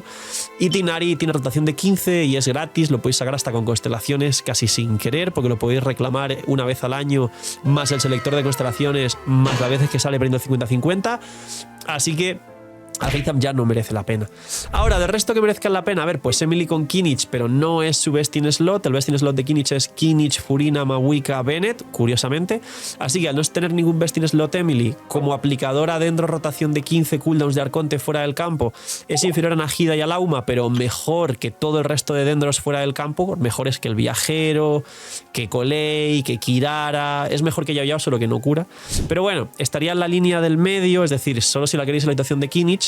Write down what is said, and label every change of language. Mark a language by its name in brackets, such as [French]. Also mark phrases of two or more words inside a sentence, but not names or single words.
[Spanish] Y Tignari tiene rotación de 15 y es gratis, lo podéis sacar hasta con constelaciones casi sin querer, porque lo podéis reclamar una vez al año, más el selector de constelaciones, más las veces que sale perdiendo 50-50. Así que Alhaitham ya no merece la pena. Ahora, del resto que merezcan la pena, a ver, pues Emily con Kinich, pero no es su [English] best in slot. [Spanish] El [English] best in slot [Spanish] de Kinich es Kinich, Furina, Mawika, Bennett, curiosamente. Así que al no tener ningún [English] best in slot [Spanish] Emily, como aplicadora dentro rotación de 15 cooldowns de Arconte fuera del campo, es inferior a Najida y a Lauma, pero mejor que todo el resto de Dendros fuera del campo, mejores que el Viajero, que Colei, que Kirara, es mejor que Yao Yao, solo que no cura. Pero bueno, estaría en la línea del medio, es decir, solo si la queréis en la situación de Kinich.